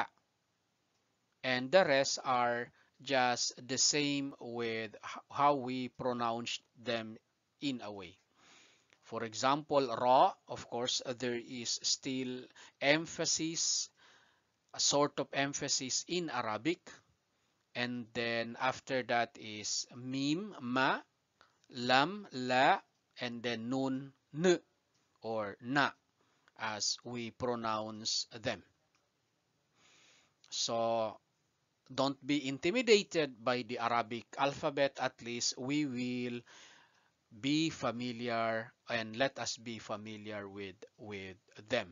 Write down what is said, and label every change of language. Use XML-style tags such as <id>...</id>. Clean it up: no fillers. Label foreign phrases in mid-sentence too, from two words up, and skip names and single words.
<en>And the rest are just the same with how we pronounce them in a way. For example, ra, of course, there is still emphasis, a sort of emphasis in Arabic. And then after that is mim, ma, lam, la, and then nun, n, or na, as we pronounce them. So don't be intimidated by the Arabic alphabet. At least we will be familiar, and let us be familiar with them.</en>